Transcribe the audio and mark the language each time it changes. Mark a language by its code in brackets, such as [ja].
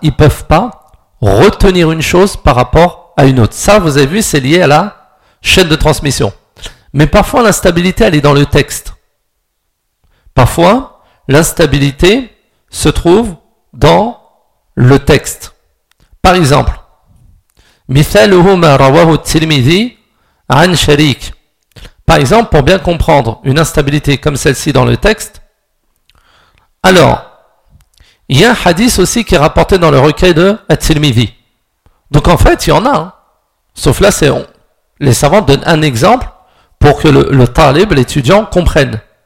[fr] Ils peuvent pas retenir une chose par rapport à une autre. Ça, vous avez vu, c'est lié à la chaîne de transmission. Mais parfois, l'instabilité, elle est dans le texte. Parfois, l'instabilité se trouve dans le texte. Par exemple, [ar] مثاله ما رواه الترمذي عن شريك. [fr] Par exemple, pour bien comprendre une instabilité comme celle-ci dans le texte, alors, il y a un hadith aussi qui est rapporté dans le recueil de At-Tirmidhi. Donc en fait, il y en a. Hein. Sauf là, les savants donnent un exemple pour que le talib, l'étudiant, comprenne.